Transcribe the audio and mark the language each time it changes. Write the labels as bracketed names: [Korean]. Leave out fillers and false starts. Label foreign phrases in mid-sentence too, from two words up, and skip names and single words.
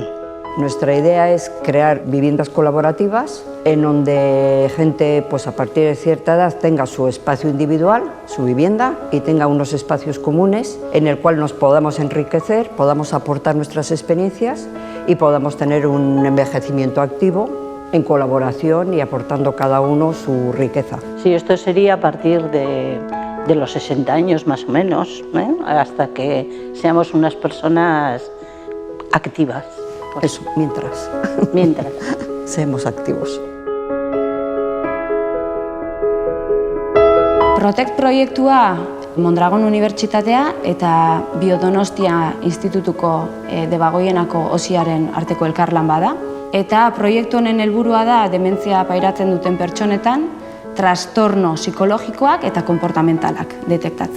[Spanish] Nuestra idea es crear viviendas colaborativas en donde gente pues a partir de cierta edad tenga su espacio individual, su vivienda, y tenga unos espacios comunes en el cual nos podamos enriquecer, podamos aportar nuestras experiencias y podamos tener un envejecimiento activo en colaboración y aportando cada uno su riqueza. Sí, esto sería a partir de los 60 años más o menos, hasta que seamos unas personas activas. Eso, mientras. Mientras. Seamos activos. [Basque] Protect proiektua Mondragon Unibertsitatea eta Biodonostia Institutuko Debagoienako osiaren arteko elkarlan bada. Eta proiektu honen helburua da dementzia pairatzen duten pertsonetan trastorno psikologikoak eta konportamentalak detektatzea.